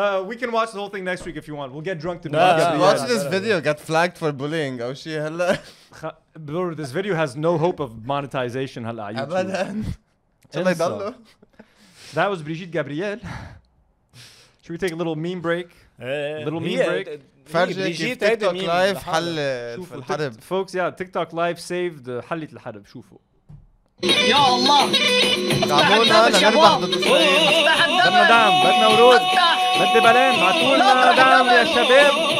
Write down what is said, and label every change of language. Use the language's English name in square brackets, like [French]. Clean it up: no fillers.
[English] We can watch the whole thing next week if you want. We'll get drunk to watch this video. Get flagged for bullying. Oh shit, hella. Bro, this video has no hope of monetization. Hella YouTube. That was Brigitte Gabriel. Should we take a little meme break? Little meme break. [Arabic] فرجي تيك توك لايف حل الحرب. [English] Folks, yeah, TikTok live saved [Arabic] حلت الحرب. شوفوا. يا الله دعمونا لنربح ضد اسرائيل. بدنا دعم، بدنا ورود، بدي بالين، بعتوا لنا دعم يا شباب.